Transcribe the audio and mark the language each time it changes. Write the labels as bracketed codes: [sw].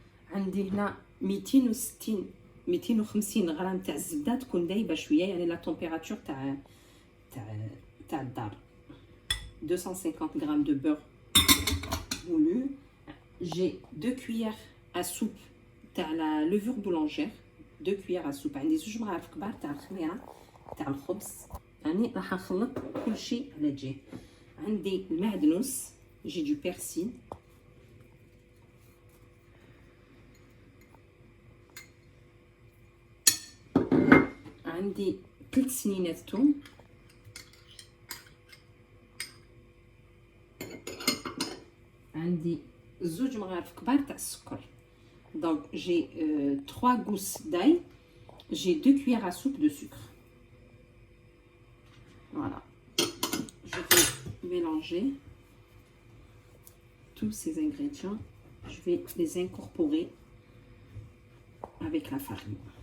[ar] عندي هنا 250 غرام تاع الزبده تكون دايبه شويه يعني لا تمبيراتور تاع الدار. [fr] 250 g de beurre moulu. J'ai 2 cuillères à soupe [ar] تاع [fr] la levure boulangère, 2 cuillères à soupe. [ar] عندي 2 معالق كبار تاع الخميره تاع الخبز يعني راح نخلط كل شيء على جهه. عندي المعدنوس [fr] جي دو بيرسيل، [ar] عندي 3 سنينات ثوم، عندي 2 معالق كبار تاع السكر. [fr] Donc j'ai 3 gousses d'ail, j'ai 2 cuillères à soupe de sucre. Voilà, je vais mélanger tous ces ingrédients. Je vais les incorporer avec la farine.